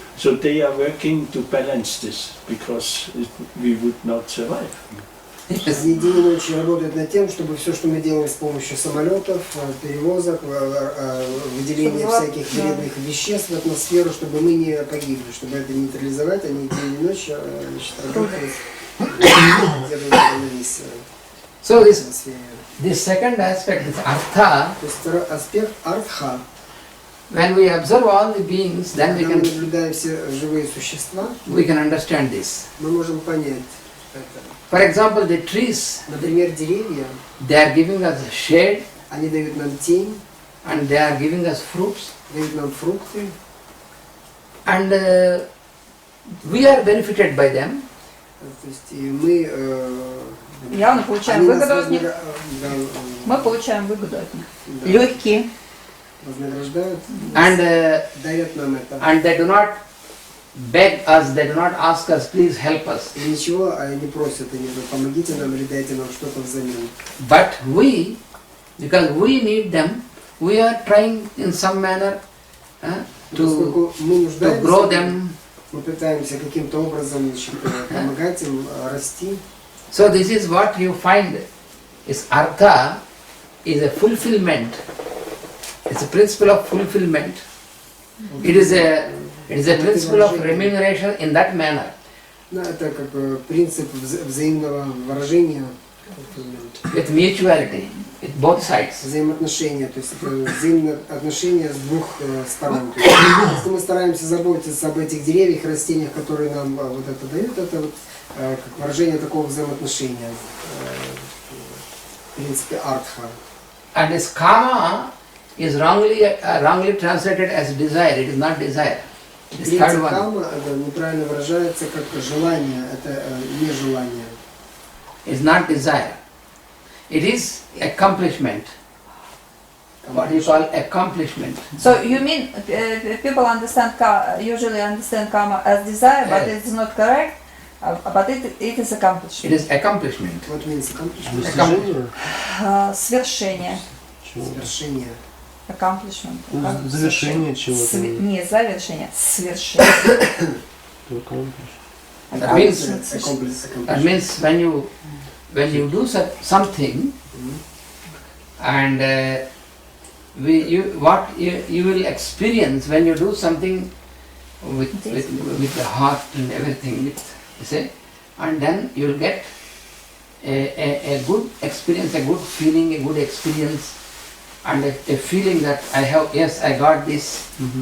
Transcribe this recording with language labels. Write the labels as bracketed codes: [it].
[en] So they are working to balance this because we would not survive. [ru] Они день и ночь работают над тем, чтобы все, что мы делаем с помощью самолетов, перевозок, выделения всяких вредных веществ в атмосферу, чтобы мы не погибли, чтобы это нейтрализовать, они день и ночь работают, делают равновесие. [en] So this second aspect, this artha, [ru] то есть второй аспект артха. [en] When we observe all the beings, then we can [ru] наблюдаем все живые существа, [en] we can understand this. [ru] Мы можем понять это. [en] For example, the trees, [ru] например, деревья, [en] they are giving us shade, [ru] они дают нам тень, [en] and they are giving us fruits, [ru] дают нам фрукты, [en] and we are benefited by them. [ru] То есть и мы явно получаем выгоду от них. Мы получаем выгоду от них. Легкие. Вознаграждают, дают нам это. [en] And they do not beg us, they do not ask us, please help us. [ru] И ничего, они просят, они говорят, помогите нам или дайте нам что-то взамен. [en] But we, because we need them, we are trying in some manner to grow them. [ru] Мы пытаемся каким-то образом помогать им расти. [en] So this is what you find is artha is a fulfillment. It's a principle of fulfillment. It is a principle of remuneration in that manner. [ru] Это как принцип взаимного выражения. [en] With mutuality, with both sides. [ru] Взаимоотношения, то есть взаимные отношения с двух сторон. Если мы стараемся заботиться об этих деревьях, растениях, которые нам вот это дают, это вот как выражение такого взаимоотношения. В принципе, артха. [en] And this kama is wrongly translated as desire. It is not desire. This third one. [ru] Кама неправильно выражается как желание, это не желание. [en] It's not desire. It is accomplishment. What you call accomplishment. So you mean people usually understand karma as desire, but it's not correct. But it is accomplishment. It is accomplishment. What means accomplishment? [ru] Свершение. Свершение. [en] Accomplishment. [ru] Завершение чего-то. Не завершение, свершение. [en] That means when you do something, and what you will experience when you do something with the heart and everything, you see, and then you will get a good experience, a good feeling, a good experience, and a feeling that I got this.